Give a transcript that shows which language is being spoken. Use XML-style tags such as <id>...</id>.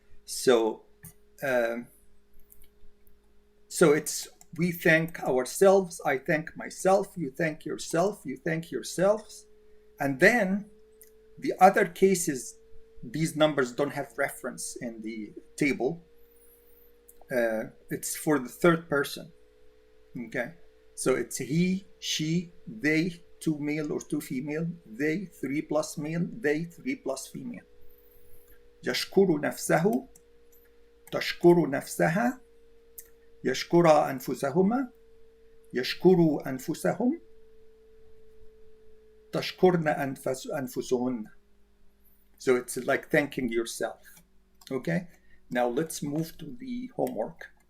<en>So, it's we thank ourselves, I thank myself, you thank yourself, you thank yourselves, and then the other cases, these numbers don't have reference in the table. It's for the third person. Okay, so it's he, she, they, 2 male or 2 female, they 3 plus male, they 3 plus female.</en> <ar>يشكر نفسه، تشكر نفسها، يشكر أنفسهما، يشكروا أنفسهم، تشكرن أنفسهن.</ar> <en>So it's like thanking yourself. Okay, now let's move to the homework.</en>